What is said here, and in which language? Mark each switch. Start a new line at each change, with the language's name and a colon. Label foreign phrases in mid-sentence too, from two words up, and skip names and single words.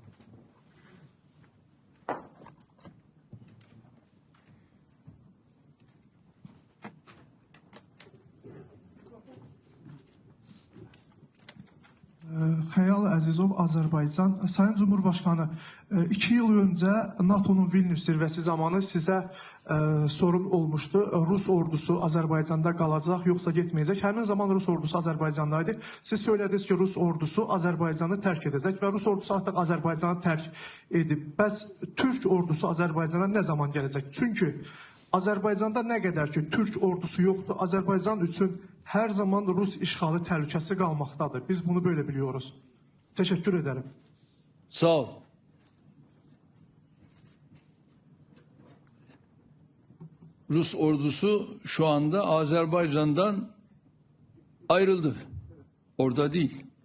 Azerbaijani: Xəyal Əzizov, Azərbaycan.
Turkish: Sayın Cumhurbaşkanı, 2 yıl önce NATO'nun Vilnius zirvesi zamanı size sorun olmuştu.
Azerbaijani: Rus ordusu Azərbaycanda qalacaq, yoxsa getməyəcək. Həmin zaman Rus ordusu Azərbaycandaydı. Siz söylədiniz ki, Rus ordusu Azərbaycanı tərk edəcək və Rus ordusu artıq Azərbaycanı tərk edib. Bəs Türk ordusu Azərbaycana nə zaman gələcək? Çünki Azərbaycanda nə qədər ki Türk ordusu yoxdur, Azərbaycan üçün hər zaman Rus işğalı təhlükəsi qalmaqdadır.
Turkish: Biz bunu böyle biliyoruz. Teşekkür ederim. Sağ ol. Rus ordusu şu anda Azerbaycan'dan ayrıldı. Orada değil.